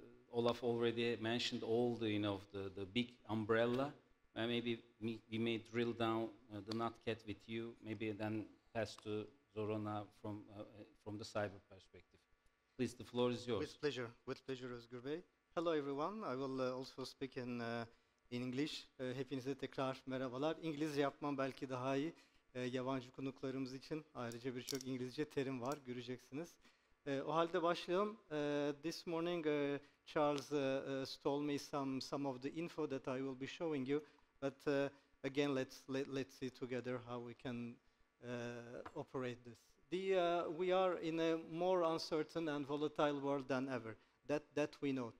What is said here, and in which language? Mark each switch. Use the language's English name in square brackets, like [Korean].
[English] Olaf already mentioned all the, the big umbrella. Maybe we may drill down the NatCat with you, maybe then pass to Zorana from the cyber perspective. Please, the floor is yours. With pleasure, Özgür Bey. Hello everyone. I will also speak in English. [Turkish] Hepinize tekrar merhabalar. İngilizce yapmam belki daha iyi. Yabancı konuklarımız için ayrıca birçok İngilizce terim var, göreceksiniz. O halde başlayalım. [English] This morning Charles told me some of the info that I will be showing you, but again let's see together how we can operate this. We are in a more uncertain and volatile world than ever. That we know.